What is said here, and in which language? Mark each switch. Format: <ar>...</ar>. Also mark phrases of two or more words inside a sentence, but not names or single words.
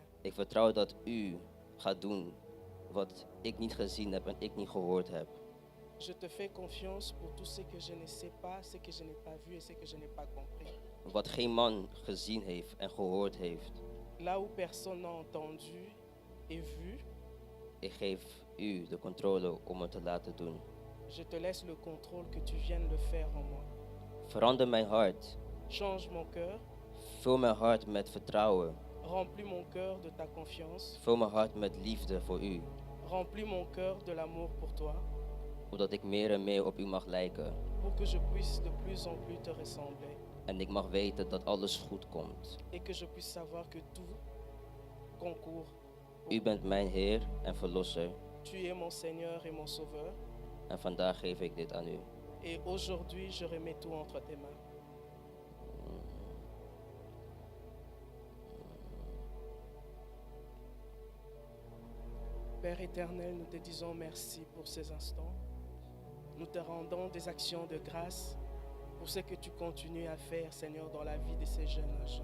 <nl>Ik vertrouw dat u gaat doen wat ik niet gezien heb en ik niet gehoord heb.</nl> <fr>Je te fais confiance pour tout ce que je ne sais pas, ce que je n'ai pas vu et ce que je n'ai pas compris.</fr> <nl>Wat geen man gezien heeft en gehoord heeft.</nl> <fr>Là où personne n'a entendu et vu,</fr> <nl>Ik geef u de controle om het te laten doen.</nl> <fr>je te laisse le contrôle que tu viennes le faire en moi.</fr> <nl>Verander mijn hart.</nl> <fr>Change mon cœur,</fr> <nl>Vul mijn hart met vertrouwen.</nl> <fr>remplis mon cœur de ta confiance,</fr> <nl>Vul mijn hart met liefde voor u.</nl> <fr>remplis mon cœur de l'amour pour toi,</fr> <nl>Zodat ik meer en meer op u mag lijken.</nl> <fr>pour que je puisse de plus en plus te ressembler</fr> <nl>En ik mag weten dat alles goed komt.</nl> <fr>et que je puisse savoir que tout concourt.</fr> <nl>U bent mijn Heer en Verlosser.</nl> <fr>Tu es mon Seigneur et mon Sauveur</fr> <nl>En vandaag geef ik dit aan u.</nl> <fr>et aujourd'hui je remets tout entre tes mains. Père éternel, nous te disons merci pour ces instants. Nous te rendons des actions de grâce pour ce que tu continues à faire, Seigneur, dans la vie de ces jeunes gens.</fr>